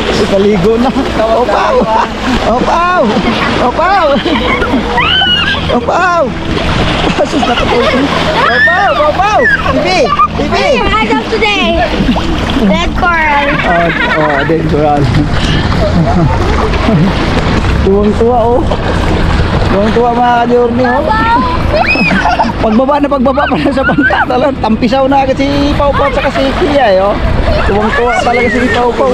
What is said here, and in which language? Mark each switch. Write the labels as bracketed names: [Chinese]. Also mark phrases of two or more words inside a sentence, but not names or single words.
[Filipino] Paligo na. Opaw! Opaw! Opaw! Opaw! Sus, nakatulog. Opaw! Opaw! Bibi! Bibi! [English] As of today, dead coral. Dead coral. [Filipino] Tuwang-tuwa, oh. Tuwang-tuwa mga ka-journey, oh. Pagbaba pa na sa bangka. Talagang tampisaw na agad si Pau Pau at saka si Kia, oh. Tuwang-tuwa talaga si Pau Pau.